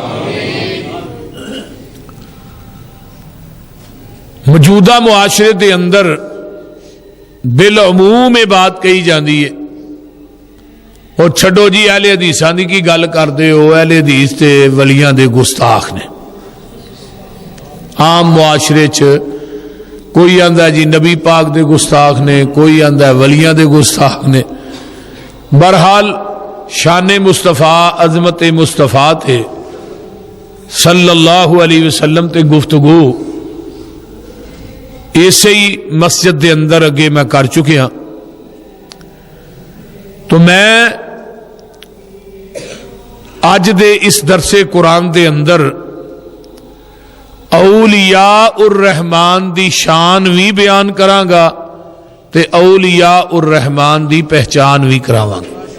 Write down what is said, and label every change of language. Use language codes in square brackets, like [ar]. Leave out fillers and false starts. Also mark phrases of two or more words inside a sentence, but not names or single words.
[ur] موجودہ معاشرے کے اندر بالعموم یہ بات کہی جاتی ہے, [pa] اور چھڈو جی اہل حدیثاں دی کی گل کرتے ہو، اہل حدیث تے ولیاں دے گستاخ نے. عام معاشرے چ کوئی آندا جی نبی پاک دے گستاخ نے، کوئی آندا ولیاں دے گستاخ نے. بہرحال شان مصطفیٰ، عظمت مصطفیٰ تھے [ar] صلى الله عليه وسلم [pa] تے گفتگو اسے ہی مسجد کے اندر اگے میں کر چکیا. تو میں اج دے اس درسے قرآن دے اندر اولیاء الرحمان دی شان بھی بیان کراں گا تے اولیاء الرحمان دی پہچان بھی کراواں گا.